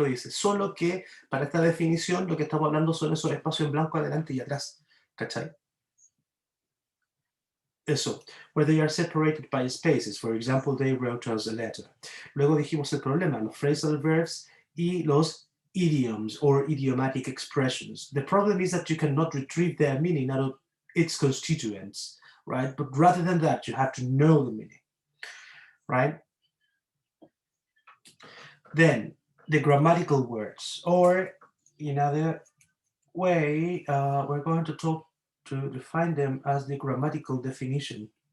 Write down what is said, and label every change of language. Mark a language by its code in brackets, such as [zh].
[es] Solo que para esta definición lo que estamos hablando son esos espacios en blanco adelante y atrás. ¿Cachai? [en] Eso, where they are separated by spaces. For example, they wrote us a letter. [es] Luego dijimos el problema, los phrasal verbs y los idioms or idiomatic expressions. [en] The problem is that you cannot retrieve their meaning out of its constituents, right? But rather than that, you have to know the meaning, right? Then, the grammatical words, or in other way, we're going to talk to define them as the grammatical definition.